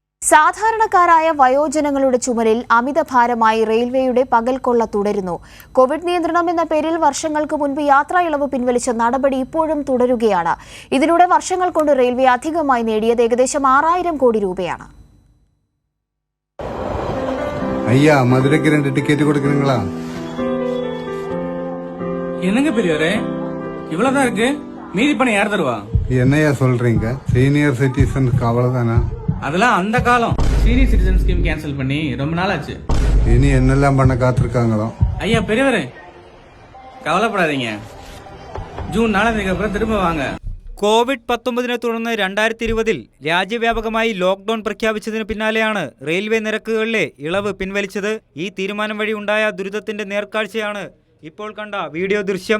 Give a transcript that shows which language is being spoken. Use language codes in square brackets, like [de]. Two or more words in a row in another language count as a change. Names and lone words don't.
[ml] സാധാരണക്കാരായ വയോജനങ്ങളുടെ ചുമലിൽ അമിതഭാരമായി റെയിൽവേയുടെ പകൽക്കൊള്ള തുടരുന്നു. കോവിഡ് നിയന്ത്രണം എന്ന പേരിൽ വർഷങ്ങൾക്ക് മുൻപ് യാത്രാ ഇളവ് പിൻവലിച്ച നടപടി ഇപ്പോഴും തുടരുകയാണ്. ഇതിലൂടെ വർഷങ്ങൾ കൊണ്ട് റെയിൽവേ അധികമായി നേടിയത് ഏകദേശം 6000 കോടി രൂപയാണ്. [ta] ஐயா மதுரைக்கு 2 டிக்கெட் கொடுக்குறீங்களா? என்னங்க பெரியவரே இவ்வளவுதான் இருக்கு, மீதி பணம் யார் தருவா? என்னையா சொல்றீங்க? சீனியர் சிட்டிசனுக்கு அவ்வளவுதானா? அதெல்லாம் அந்த காலம். சீனியர் சிட்டிசன் ஸ்கீம் கேன்சல் பண்ணி ரொம்ப நாள் ஆச்சு. இனி என்னெல்லாம் பண்ண காத்திருக்காங்களோ. ஐயா பெரியவரே കവലപ്പെടാதீங்க, ജൂൺ 4 അപ്പുറം திரும்ப വാങ്ങ. [ml] കോവിഡ്-19 തുടർന്ന് 2020 രാജ്യവ്യാപകമായി ലോക്ക്ഡൌൺ പ്രഖ്യാപിച്ചതിന് പിന്നാലെയാണ് റെയിൽവേ നിരക്കുകളിലെ ഇളവ് പിൻവലിച്ചത്. ഈ തീരുമാനം വഴി ഉണ്ടായ ദുരിതത്തിന്റെ നേർക്കാഴ്ചയാണ് ഇപ്പോൾ കണ്ട വീഡിയോ ദൃശ്യം.